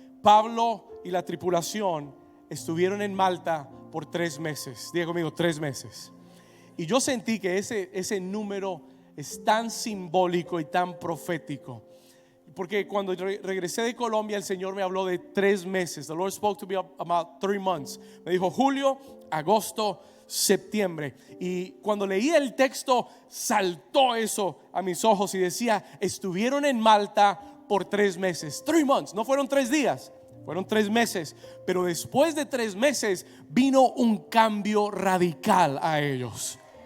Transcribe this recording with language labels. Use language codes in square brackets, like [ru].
[es] Pablo y la tripulación estuvieron en Malta por 3 meses. Diga conmigo, 3 meses. Y yo sentí que ese número es tan simbólico y tan profético. Porque cuando regresé de Colombia, el Señor me habló de 3 meses. [en] The Lord spoke to me about 3 months. [es] Me dijo julio, agosto, septiembre. Y cuando leí el texto, saltó eso a mis ojos y decía: estuvieron en Malta por 3 meses. [en] 3 months, [es] no fueron 3 días, fueron 3 meses. Pero después de 3 meses vino un cambio radical a ellos.